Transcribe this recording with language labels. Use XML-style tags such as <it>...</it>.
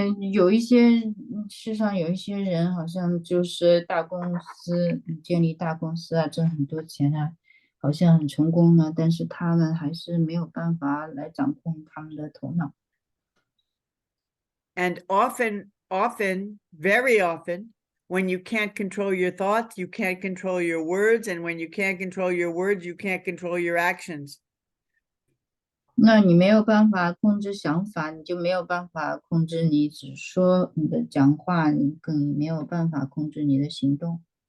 <zh>有一些世上有一些人，好像就是大公司建立大公司啊，挣很多钱啊，好像很成功呢，但是他们还是没有办法来掌控他们的头脑。</zh> <en>And often, very often, when you can't control your thoughts, you can't control your words. And when you can't control your words, you can't control your actions.</en> <zh>那你没有办法控制想法，你就没有办法控制你只说你的讲话，你更没有办法控制你的行动。</zh>